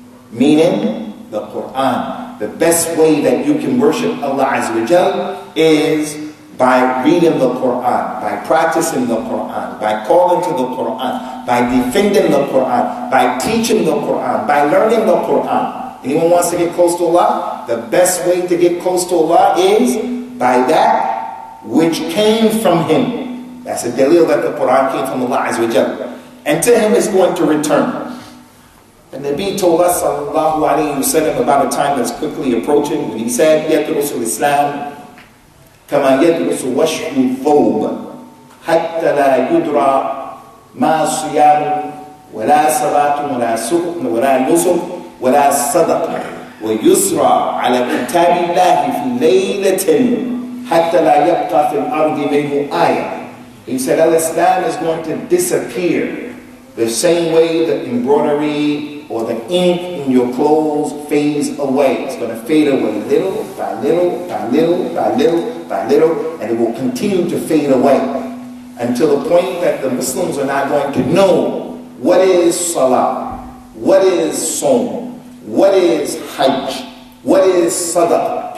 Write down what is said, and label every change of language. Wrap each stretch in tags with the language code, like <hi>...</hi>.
<en>meaning the Quran. The best way that you can worship Allah Azza wa Jal is by reading the Quran, by practicing the Quran, by calling to the Quran, by defending the Quran, by teaching the Quran, by learning the Quran. Anyone wants to get close to Allah? The best way to get close to Allah is by that which came from Him. That's a dalil that the Quran came from Allah Azza wa Jal. And to Him is going to return. And the Nabi told us, sallallahu alayhi wa sallam, about a time that's quickly approaching, when he said,</en> <ar>يَدْرُسُ الْإِسْلَامِ كَمَا يَدْرُسُ وَشْحُ الثَّوْبِ حَتَّى لَا يُدْرَى مَا صِيَامٌ وَلَا صَلَاةٌ وَلَا نُسُكٌ وَلَا صَدَقَةٌ وَيُسْرَى عَلَى كِتَابِ اللَّهِ فِي لَيْلَةٍ حَتَّى لَا يَبْقَى فِي الْأَرْضِ مِنْهُ آيَةٌ.</ar> <en>He said, Al-Islam is going to disappear the same way the embroidery or the ink in your clothes fades away. It's going to fade away little by little, by little, by little, by little, and it will continue to fade away until the point that the Muslims are not going to know what is Salah, what is Sawm, what is Hajj, what is Sadaqah.</en>